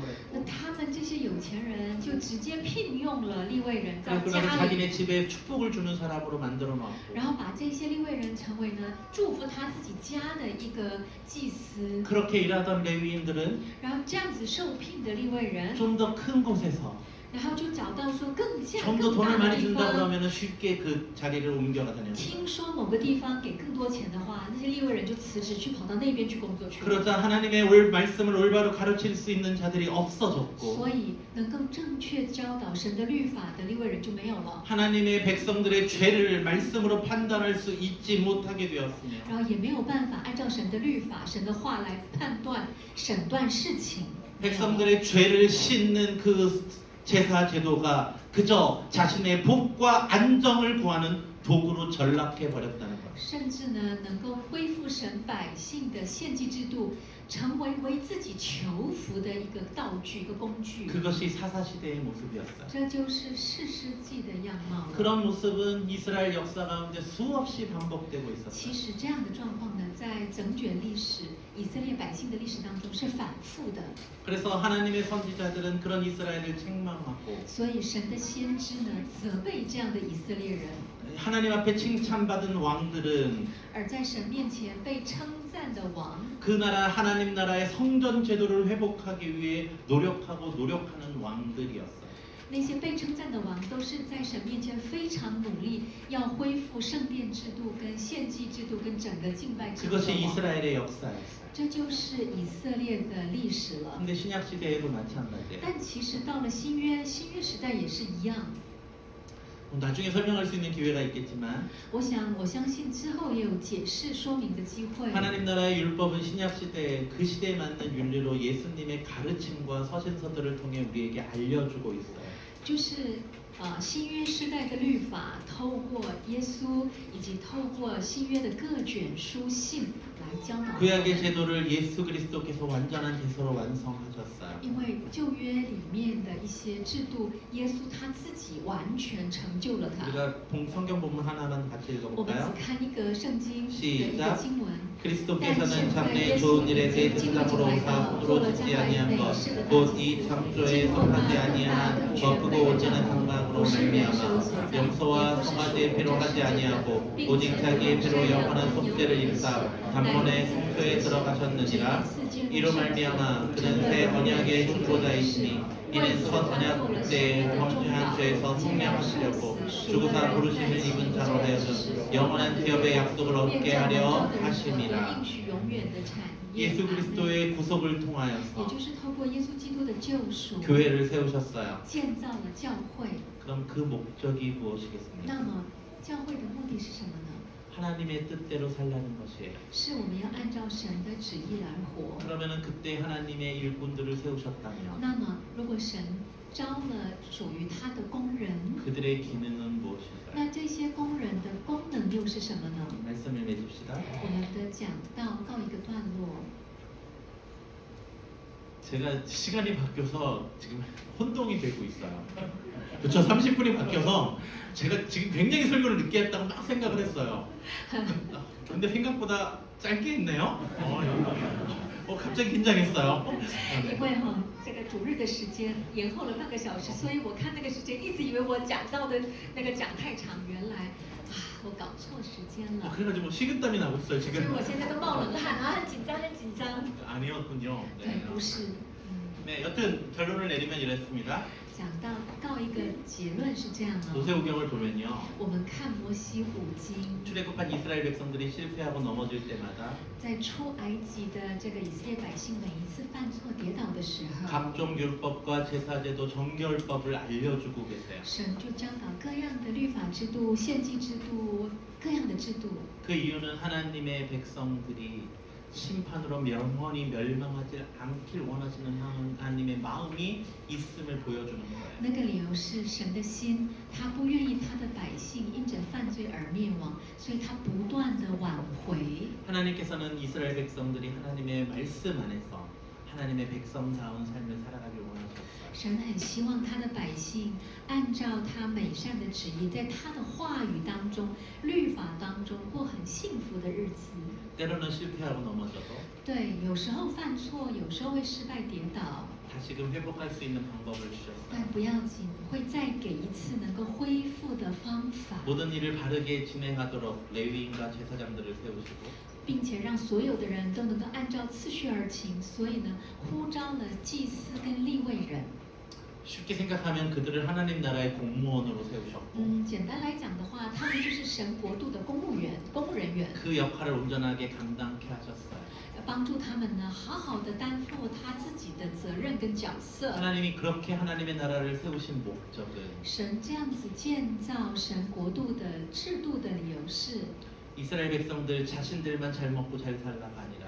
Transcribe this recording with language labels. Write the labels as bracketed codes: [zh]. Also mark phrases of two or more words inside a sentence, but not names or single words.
[zh] 那 [ko] 했고 [zh] 他们这些有钱人就直接聘用了利未人到 [ko] 그리고 [zh] 家 [ko] 나서 [zh] 里， [ko] 자기네 집에 축복을 주는 사람으로 만들어 놨고 [zh] 然后把这些利未人成为呢祝福他自己家的一个祭司。 [ko] 그렇게 일하던 레위인들은 [zh] 然后这样子受聘的利未人， [ko] 좀 더 큰 곳에서 [zh] 然后就找到说更加 [ko] 좀 더 [zh] 更大 [ko] 돈을 [zh] 的 [ko] 많이 [zh] 地 [ko] 준다 [zh] 方。 [ko] 그러면 쉽게 그 자리를 옮겨가다녀요. [zh] 听说某个地方给更多钱的话，那些利未人就辞职去跑到那边去工作去了。 [ko] 그러자 하나님의 말씀을 올바로 가르칠 수 있는 자들이 없어졌고 [zh] 所以能够正确教导神的律法的利未人就没有了， [ko] 하나님의 백성들의 죄를 말씀으로 판단할 수 있지 못하게 되었으며 [zh] 然后也没有办法按照神的律法、神的话来判断、审断事情。 [ko] 백성들의 죄를 씻는 그 제사 제도가 그저 자신의 복과 안정을 구하는 도구로 전락해 버렸다는 것. [zh] 甚至呢，能够恢复神百姓的献祭制度，成为为自己求福的一个道具、一个工具。 [ko] 그것이 사사시대의 모습이었어요. [zh] 这就是士师记的样貌了。 [ko] 그런 모습은 이스라엘 역사 가운데 수없이 반복되고 [zh] 其 [ko] 있었어요. [zh] 实这样的状况呢，在整卷历史以色列百姓的历史当中是反复的。 [ko] 그래서 하나님의 선지자들은 그런 이스라엘을 책망하고 [zh] 所以神的先知呢，责备这样的以色列人， [ko] 하나님 앞에 칭찬받은 왕들은 [zh] 而在神面前被称赞的王， [ko] 그 나라 하나님 나라의 성전 제도를 회복하기 위해 노력하는 왕들이었어요. [zh] 那些被称赞的王，都是在神面前非常努力，要恢复圣殿制度、跟献祭制度、跟整个敬拜制度的 [ko] 그것이 [zh] 王。 [ko] 이스라엘의 역사였어요. [zh] 这就是以色列的历史了。 [ko] 근데 신약 시대에도 마찬가지예요. [zh] 但其实到了新约时代也是一样。 [ko] 나중에 설명할 수 있는 기회가 있겠지만 [zh] 我相信之后也有解释说明的机会。 [ko] 하나님 나라의 율법은 신약 시대에 그 시대에 맞는 윤리로 예수님의 가르침과 서신서들을 통해 우리에게 알려주고 있어요. [zh] 就是新约时代的律法，透过耶稣以及透过新约的各卷书信来教导我 [ko] 구약의 [zh] 们。 [ko] 제도를 예수 그리스도께서 완전한 제사로 완성하셨어요. [zh] 因为旧约里面的一些制度，耶稣他自己完全成就了它。 [ko] 우리가 성경 본문 하나만 같이 [zh] 我们 [ko] 읽어볼까요? [zh] 只看一个圣经的一个 [ko] 시작. [zh] 经文。 [ko] 그리스도께서는 장래의 좋은 일에 대해 생각으로 사고로 짓지 아니한 것, 곧 이 창조에 속하지 아니한 더 크고 오지는 상방으로 말미암아 염소와 송아지의 피로 하지 아니하고 오직 자기의 피로 영원한 속죄를 입사 단번에 성소에 들어가셨느니라. 이로 말미암아 그는 새 언약의 중보자이시니 이는 첫 언약 때의 범죄한 죄에서 성량하시려고 주구사 부르심을 입은 자로 하여금 영원한 기업의 약속을 얻게 하려 하심이라. [zh] 应许永远的产业。 [ko] 예수 그리스도의 구속을 [zh] 也 [ko] 통하여서 [zh] 就是透过耶稣基督的救赎， [ko] 교회를 세우셨어요. [zh] 建造了教会。 [ko] 그럼 그 목적이 무엇이겠습니까? [zh] 那么，教会的目的是什么呢？ [ko] 하나님의 뜻대로 살라는 것이에요. [zh] 是我们要按照神的旨意来活。 [ko] 그러면은 그때 하나님의 일꾼들을 세우셨다면 [zh] 那么，如果神招了属于他的工人， [ko] 그들의 기능은 무엇일까요? [zh] 那这些工人的是什么呢？ [ko] 말씀을 맺읍시다. [zh] 我们的讲道告一个段落。 [ko] 제가 시간이 바뀌어서 지금 혼동이 되고 있어요. 그쵸? 30분이 바뀌어서 제가 지금 굉장히 설교를 늦게 했다고 막 생각을 했어요. 근데 생각보다 짧게 했네요. 갑자기 긴장했어요. [zh] 因为这个主日的时间延后了半个小时，所以我看那个时间一直以为我讲到的那个讲太长，原来我搞错时间了。 [ko] 그래가지고 뭐 식은땀이 나고 있어요 [zh] 所以 [ko] 지금. [zh] 我现在都冒冷汗啊，很紧张，很紧张。 [ko] 아니었군요. [zh] 对，不是。 [ko] 네, 여튼 결론을 내리면 이랬습니다. [zh] 讲到告一个结论是这样哦。 [ko] 모세오경을 보면요. [zh] 我们看摩西五经， [ko] 출애굽한 이스라엘 백성들이 실패하고 넘어질 때마다 [zh] 在出埃及的这个以色列百姓每一次犯错跌倒的时候， [ko] 각종 율법과 제사제도 정결법을 알려주고 계세요. [zh] 神就教导各样的律法制度、献祭制度、各样的制度。 [ko] 그 이유는 하나님의 백성들이 심판으로 영원히 멸망하지 않길 원하시는 하나님의 마음이 있음을 보여주는 거예요. [zh] 那个理由是神的心，他不愿意他的百姓因着犯罪而灭亡，所以他不断的挽回。 [ko] 하나님께서는 이스라엘 백성들이 하나님의 말씀 안에서 하나님의 백성다운 삶을 살아가길 원하셨어요. [zh] 神很希望他的百姓按照他美善的旨意，在他的话语当中、律法当中过很幸福的日子。 [ko] 때로는 실패하고 넘어져도 [zh] 对，有时候犯错，有时候会失败跌倒， [ko] 다시금 회복할 수 있는 방법을 [zh] 但 [ko] 주셨어요. [zh] 不要紧，会再给一次能够恢复的方法， [ko] 모든 일을 바르게 진행하도록 레위인과 제사장들을 세우시고 [zh] 并且让所有的人都能够按照次序而行。所以呢，呼召了祭司跟利未人。 [ko] 쉽게 생각하면 그들을 하나님 나라의 공무원으로 세우셨고 [zh] 简单来讲的话，他们就是神国度的公务员、公务人员， [ko] 그 역할을 온전하게 감당케 하셨어요. [zh] 帮助他们呢好好的担负他自己的责任跟角色。 [ko] 하나님이 그렇게 하나님의 나라를 세우신 목적은 [zh] 神这样子建造神国度的制度的理由是， [ko] 이스라엘 백성들 자신들만 잘 먹고 잘 살라가 아니라